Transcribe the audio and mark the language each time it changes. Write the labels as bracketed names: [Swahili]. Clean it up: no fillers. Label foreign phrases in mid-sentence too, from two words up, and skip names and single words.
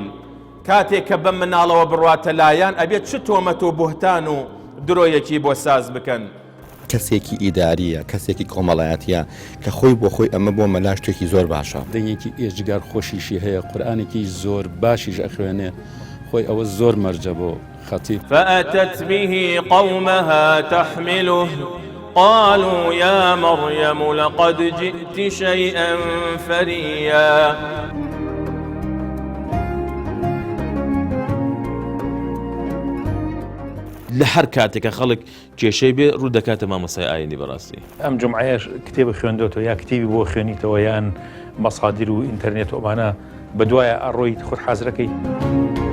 [Central Kurdish] کاتێک کە بەم مناڵەوە بڕواتە لایەن ئەبێت چ تۆمەت و بوهتان و درۆیەکی بۆ ساز بکەن. کەسێکی ئیداریە، کەسێکی کۆمەڵایەتیە کە خۆی بۆ خۆی ئەمە بۆ مەلا شتێکی زۆر باشە. دەنگێکی ئێجگار خۆشیشی هەیە، قورئانێکی زۆر باشیش ئەخوێنێ، خۆی ئەوە زۆر مەرجە بۆ خەتیب. [Arabic] فأتت به قومها تحمله قالوا يا مريم لقد جئت شيئا فريا. [Central Kurdish] لە هەر کاتێکە خەڵک کێشەی بێ ڕوو دەکاتە مامۆستای ئاینی بەڕاستی. ئەم جمعەیەش کتێبە خوێندۆتەوە یا کتێبی بۆ خوێنیتەوە یان مەسادیر و ئینتەرنێت و ئەمانە بەدوایە ئەڕۆیت خۆت حازرەکەی.